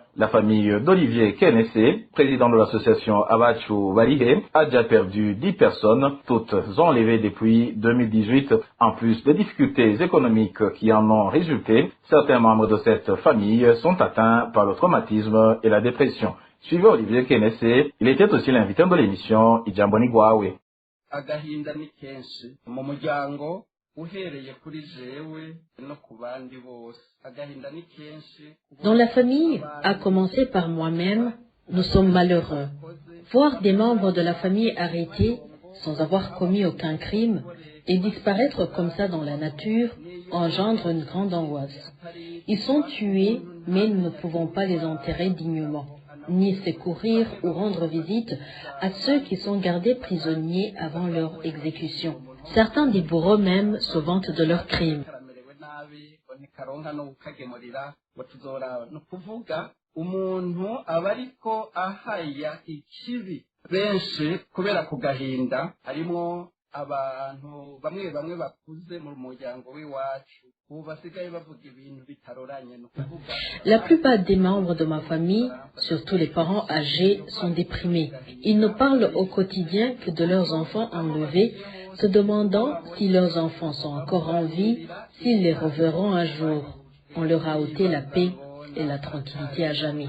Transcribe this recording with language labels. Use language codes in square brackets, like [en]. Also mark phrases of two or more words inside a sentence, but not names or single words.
[fr] La famille d'Olivier Kenessé, président de l'association Abachu Barihe, a déjà perdu 10 personnes, toutes enlevées depuis 2018. En plus des difficultés économiques qui en ont résulté, certains membres de cette famille sont atteints par le traumatisme et la dépression. Suivez Olivier Kenessé, il était aussi l'invité de l'émission Ijambo ni Gwawe. [rn] Agahinda ni kenshi mu muryango uhereye kuri jewe no ku bandi bose. Agahinda ni kenshi. [fr] Dans la famille, à commencer par moi-même, nous sommes malheureux. Voir des membres de la famille arrêtés sans avoir commis aucun crime et disparaître comme ça dans la nature engendre une grande angoisse. Ils sont tués, mais nous ne pouvons pas les enterrer dignement, ni secourir ou rendre visite à ceux qui sont gardés prisonniers avant leur exécution. Certains des bourreaux même se vantent de leurs crimes. [rn] abantu bamwe bamwe bakuze mu muryango w'iwacu ubu basigaye bavuga ibintu bitaroranye no kuvuga. [fr] La plupart des membres de ma famille, surtout les parents âgés, sont déprimés. Ils ne parlent au quotidien que de leurs enfants enlevés, se demandant si leurs enfants sont encore en vie, s'ils les reverront un jour. On leur a ôté la paix et la tranquillité à jamais.